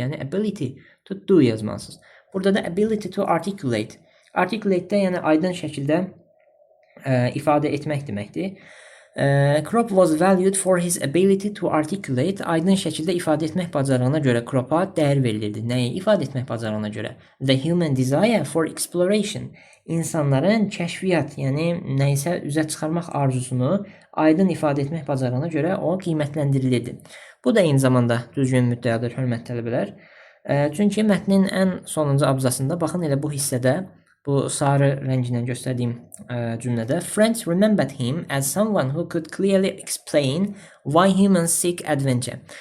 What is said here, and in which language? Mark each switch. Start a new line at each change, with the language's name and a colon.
Azerbaijani: Yəni
English: ability to do
Azerbaijani: yazmalısınız. Burada da
English: ability to articulate.
Azerbaijani: Articulate-də yəni aydın şəkildə ifadə etmək deməkdir.
English: Crop was valued for his ability to articulate.
Azerbaijani: Aydın şəkildə ifadə etmək bacarığına görə Crop'a dəyər verilirdi. Nəyi ifadə etmək bacarığına görə?
English: The human desire for exploration.
Azerbaijani: İnsanların kəşfiyyat, yəni nəyisə üzə çıxarmaq arzusunu aydın ifadə etmək bacarığına görə o qiymətləndirilirdi. Bu da eyni zamanda düzgün müddəadır, hörmətli tələbələr. Çünki mətnin ən sonuncu abzasında baxın elə bu hissədə bu sarı rəngindən göstərdiyim cümlədə
English: friends remembered him as someone who could clearly explain why humans seek adventure.